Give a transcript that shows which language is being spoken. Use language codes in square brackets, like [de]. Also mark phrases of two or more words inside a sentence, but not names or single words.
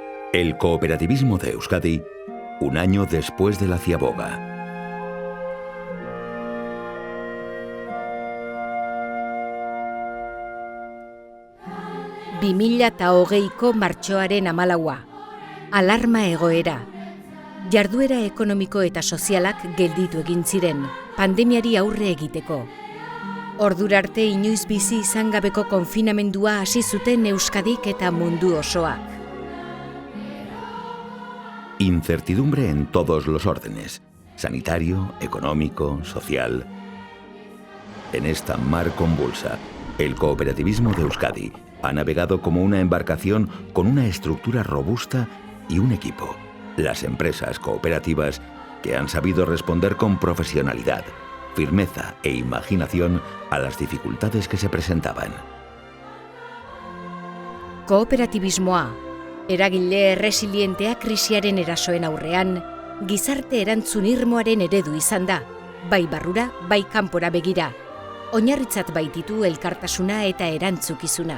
[es] El cooperativismo de Euskadi, un año después de la ciaboga. [eu] ...2020ko martxoaren 14. Alarma egoera. Jarduera ekonomiko eta sozialak gelditu egin ziren, pandemiari aurre egiteko. Ordurarte inoiz bizi izan gabeko konfinamendua hasi zuten Euskadik eta mundu osoak. [es] Incertidumbre en todos los órdenes, sanitario, económico, social. En esta mar convulsa, el cooperativismo de Euskadi ha navegado como una embarcación con una estructura robusta y un equipo, las empresas cooperativas que han sabido responder con profesionalidad, firmeza e imaginación a las dificultades que se presentaban. [eu] Kooperatibismoa, eragile erresilientea krisiaren erasoen aurrean, gizarte erantzun irmoaren eredu izan da, bai barrura, bai kanpora begira, oinarritzat baititu elkartasuna eta erantzukizuna.